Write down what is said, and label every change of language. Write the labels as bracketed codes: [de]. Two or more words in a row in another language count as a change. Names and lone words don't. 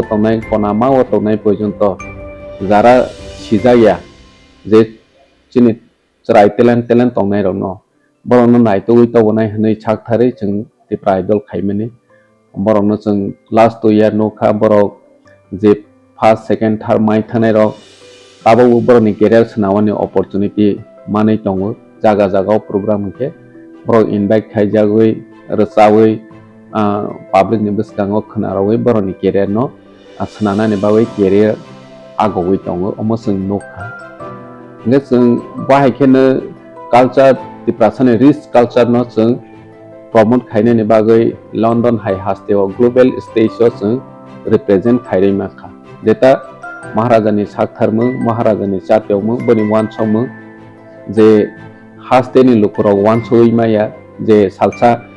[trp] तंनाय कनामा तंनाय पर्यन्त जरा सिजाया जे जोंनि ट्राइ टेलेंट तंनाय रनो बरनो नायतो तबनाय हनै छाकथारै जों त्रिपुरा आइडल खायमानि बरनो जों [en] last 2 year [trp] नखा बर जे [en] first second third [trp] माइ थानाय र ताबो बरनि कैरियर सनावनि अपॉर्चुनिटी मानै दङ जागा जागाव प्रोग्राम के बर इनवाइट खायजागै रसावै पब्लिक नि बसकाङाव खोनारावै बरनि कैरियर न सनानानै बावै कैरियर आगवै दङ अमसों नखा ने जों बाहायखेनो कल्चर त्रिपुरानि [en] rich culture [trp] न जों प्रमोट खायनायनि बागै लंडन हाई हास्टेव [en] global stage [trp] जों रिप्रेजेंट खायरै माखा जेता महाराजानि साकथारमो महाराजानि जातियावमो बनि वानसमो जे हास्टेनि लुकराव वानसोय माया जे सालसा